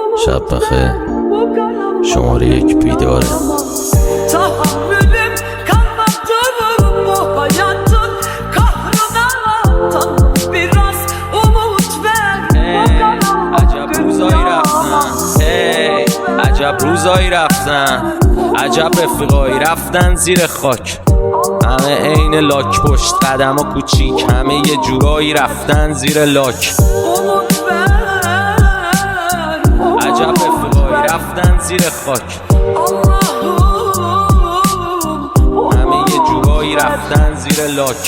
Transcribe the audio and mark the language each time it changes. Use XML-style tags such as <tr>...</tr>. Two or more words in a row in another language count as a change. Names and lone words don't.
<fa>شب بخیر. شماره 1 بیداره.</fa> <tr>Tahammülüm kalmadı bu hayatın kahrına. Biraz umut ver.</tr> <fa>عجب روزایی رفتن، عجب روزایی رفتن، عجب رفیقایی رفتن زیر خاک. همه عین لاک، پشت قدم و کوچیک، همه یه جورایی رفتن زیر لاک. عجب رفیقایی رفتن زیر خاک، همه یه جورایی رفتن زیر لاک.</fa>